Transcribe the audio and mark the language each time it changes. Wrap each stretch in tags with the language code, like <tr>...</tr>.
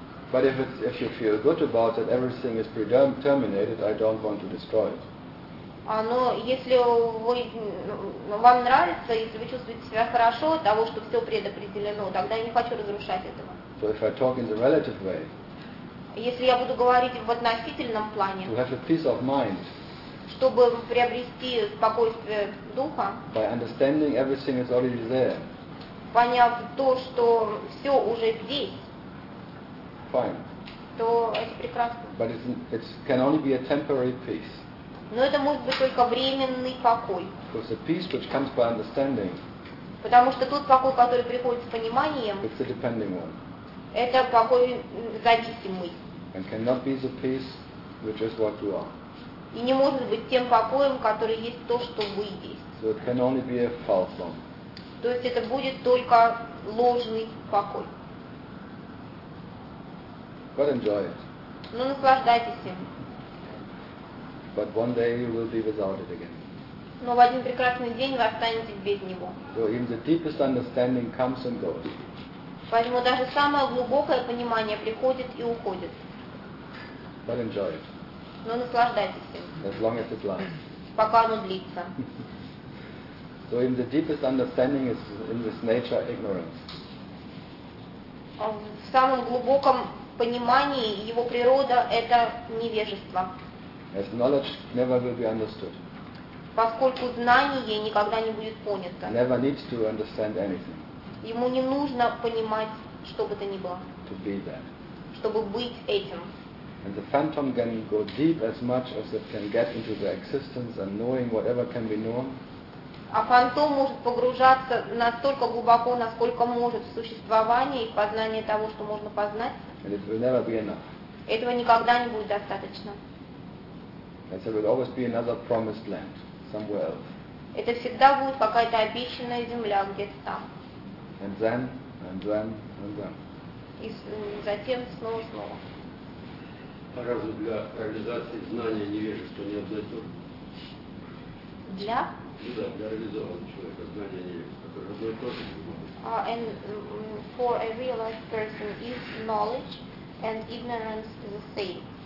<en>But if you feel good about it, everything is predetermined, I don't want to destroy it.</en> <ru>Но если вы, вам нравится, если вы чувствуете себя хорошо от того, что все предопределено, тогда я не хочу разрушать этого.</ru> <en>So if I talk in the relative way,</en> <ru>если я буду говорить в относительном плане,</ru> <en>to have a peace of mind,</en> <ru>чтобы приобрести спокойствие духа,</ru> <en>by understanding everything is already there,</en> <ru>поняв то, что все уже здесь,</ru> <en>fine,</en> <ru>то это прекрасно.</ru> <en>But it can only be a temporary peace.</en> <ru>Но это может быть только временный покой.</ru> <en>Because the peace which comes by understanding,</en> <ru>потому что тот покой, который приходит с пониманием,</ru> <en>it's a depending one.</en> <ru>Это покой зависимый.</ru> <en>And cannot be the peace which is what you are.</en> <ru>И не может быть тем покоем, который есть то, что вы есть.</ru> <en>So it can only be a false one.</en> <ru>То есть это будет только ложный покой.</ru> <en>But enjoy it.</en> <ru>Ну, наслаждайтесь им.</ru> <en>But one day you will be without it again.</en> <ru>Но в один прекрасный день вы останетесь без него.</ru> <en>So even the deepest understanding comes and goes.</en> <ru>Поэтому даже самое глубокое понимание приходит и уходит.</ru> <en>But enjoy it.</en> <ru>Но наслаждайтесь им.</ru> <en>As long as it lasts.</en> <ru>Пока оно длится.</ru> <en>So even the deepest understanding is in this nature ignorance.</en> <ru>В самом глубоком понимании его природа это невежество.</ru> <en>As knowledge never will be understood.</en> <ru>Поскольку знание никогда не будет понято.</ru> <en>Never needs to understand anything.</en> <ru>Ему не нужно понимать, что бы то ни было.</ru> <en>To be that.</en> <ru>Чтобы быть этим.</ru> <en>And the phantom can go deep as much as it can get into the existence and knowing whatever can be known.</en> <ru>А фантом может погружаться настолько глубоко, насколько может в существование и познание того, что можно познать.</ru> <en>And it will never be enough.</en> <ru>Этого никогда не будет достаточно.</ru> <en>And there will always be another promised land somewhere else.</en> <ru>Это всегда будет какая-то обещанная земля где-то там.</ru> <en>And then, and then, and then.</en> <ru>И затем снова, снова. Разве для реализации знания невежества не обязательно? Для? Да, для реализованного человека знания невежества. Разве тоже не может?</ru> <en>And for a realized person is knowledge and ignorance the same?</en>